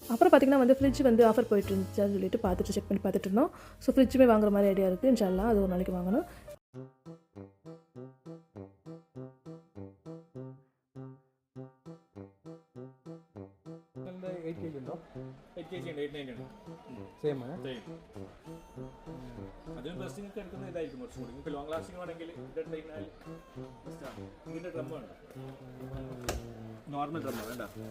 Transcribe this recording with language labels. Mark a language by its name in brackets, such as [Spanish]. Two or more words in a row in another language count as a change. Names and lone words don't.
[Tamil] அப்புறம் பார்த்திங்கன்னா வந்து ஃப்ரிட்ஜ் வந்து ஆஃபர் போயிட்டு இருந்துச்சுன்னு சொல்லிட்டு பார்த்துட்டு செக் பண்ணி பார்த்துட்டு இருந்தோம். ஸோ ஃப்ரிட்ஜுமே வாங்குற மாதிரி ஐடியா இருக்குது. இன்ஷால்லா அது ஒரு நாளைக்கு வாங்கணும். சேம் [Malayalam] അതും ബസ്സിനൊക്കെ എടുക്കുന്ന ഇതായിരിക്കും കുറച്ചും കൂടി. നിങ്ങൾക്ക് [English] long lasting [Malayalam] ആണെങ്കിൽ ഇതിൻ്റെ ഡ്രം വേണ്ട, [English] normal drum [Malayalam] വേണ്ട.